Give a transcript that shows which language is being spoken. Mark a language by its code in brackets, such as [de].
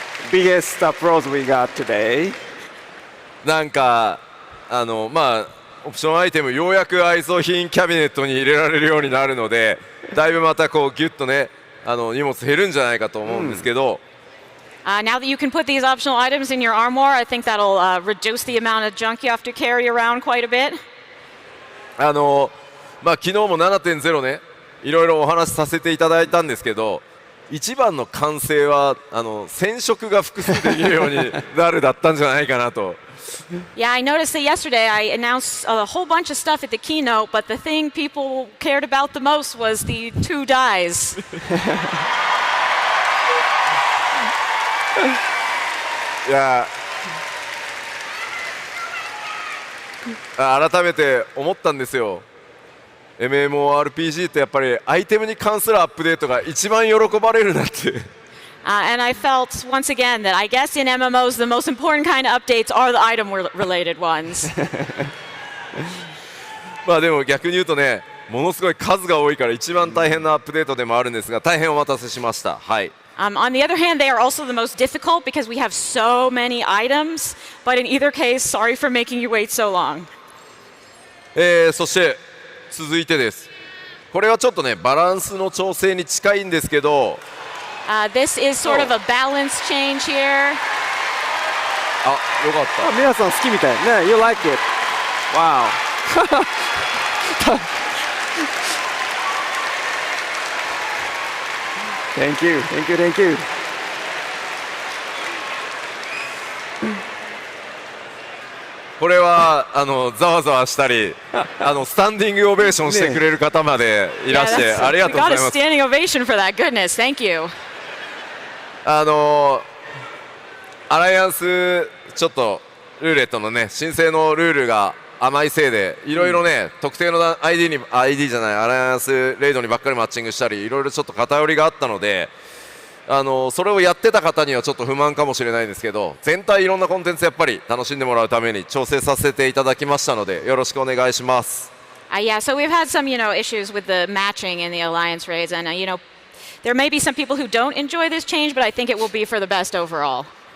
[en] Biggest applause we got today. [ja] なんかまあオプションアイテムようやく愛蔵品キャビネットに入れられるようになるので、だいぶまたこうギュッとね荷物減るんじゃないかと思うんですけど。 [en] Now that you can put these optional items in your armor, I think that'll reduce the amount of junk you have to carry around quite a bit. [ja] まあ昨日も 7.0 ね、いろいろお話しさせていただいたんですけど、一番の完成は染色が複数できるようになるだったんじゃないかなと。 [en] Yeah, I noticed that yesterday I announced a whole bunch of stuff at the keynote, but the thing people cared about the most was the 2 dyes. [ja] いや改めて思ったんですよ。 MMORPG ってやっぱりアイテムに関するアップデートが一番喜ばれるなって [en] And I felt once again that I guess in MMOs the most important kind of updates are the item related ones. [ja] まあでも逆に言うとね、ものすごい数が多いから一番大変なアップデートでもあるんですが、大変お待たせしました。はい。 [en] On the other hand, they are also the most difficult because we have so many items. But in either case, sorry for making you wait so long. [ja] そして続いてです。これはちょっとねバランスの調整に近いんですけど。 [en] This is sort of a balance change here. [ja] あ、よかった。皆さん好きみたいね。 [en] You like it? Wow. Thank you, thank you, thank you. [ja] これはざわざわしたりスタンディングオベーションしてくれる方までいらしてありがとうございます。 [en] We got a standing ovation for that. Goodness, thank you. [ja] アライアンスちょっとルーレットのね申請のルールが甘いせいでいろいろね、特定の ID じゃないアライアンスレイドにばっかりマッチングしたりいろいろちょっと偏りがあったのでそれをやってた方にはちょっと不満かもしれないんですけど、全体いろんなコンテンツやっぱり楽しんでもらうために調整させていただきましたのでよろしくお願いします。 [en] Yeah, so we've had some issues with the matching in the alliance raids, and there may be some people who don't enjoy this change, but I think it will be for the best overall.